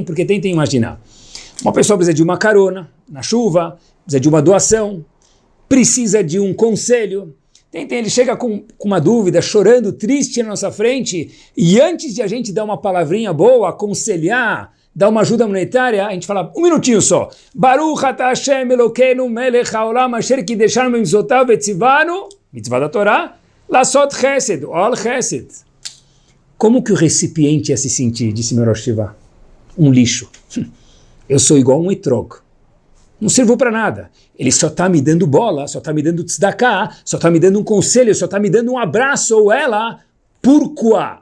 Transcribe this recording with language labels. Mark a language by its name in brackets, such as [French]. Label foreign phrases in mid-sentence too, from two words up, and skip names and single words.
[Portuguese] Porque tentem imaginar. Uma pessoa precisa de uma carona na chuva, precisa de uma doação, precisa de um conselho. Ele chega com uma dúvida, chorando, triste na nossa frente, e antes de a gente dar uma palavrinha boa, aconselhar, dar uma ajuda monetária, a gente fala, um minutinho só. [Hebrew] ברוך אתה השם אלוקינו מלך העולם אשר קדשנו במצוותיו וצוונו מצווה da Torá, לעשות חסד עול חסד. [Portuguese] Como que o recipiente ia se sentir, disse meu Rosh Yeshiva? Um lixo. Eu sou igual um etrog. Não sirvo para nada. Ele só está me dando bola, só está me dando tzedakah, só está me dando um conselho, só está me dando um abraço, ou ela, pourquoi?